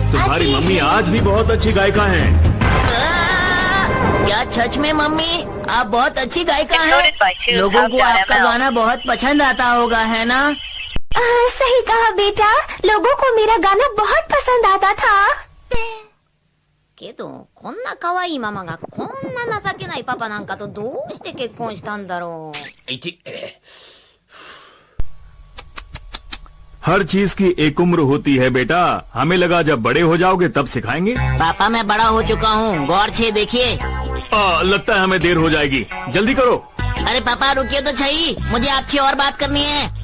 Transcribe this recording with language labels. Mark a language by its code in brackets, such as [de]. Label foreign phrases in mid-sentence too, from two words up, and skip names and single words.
[hi] तुम्हारी मम्मी आज भी बहुत अच्छी गायिका हैं। क्या सच में मम्मी आप बहुत अच्छी गायिका [en] Recorded by [hi] हैं? [en] Tunes [hi] लोगों को [en] Hub [hi] आपका [en] ML. [hi] गाना बहुत पसंद आता होगा, है ना? सही कहा बेटा, लोगों को मेरा गाना बहुत पसंद आता था। [ja] けど、こんな可愛いママがこんな情けないパパなんかとどうして結婚したんだろう。 [hi] हर चीज की एक उम्र होती है बेटा। हमें लगा जब बड़े हो जाओगे तब सिखाएंगे। पापा मैं बड़ा हो चुका हूँ, गौर से देखिए। लगता है हमें देर हो जाएगी, जल्दी करो। अरे पापा रुकिए तो सही, मुझे आपसे और बात करनी है।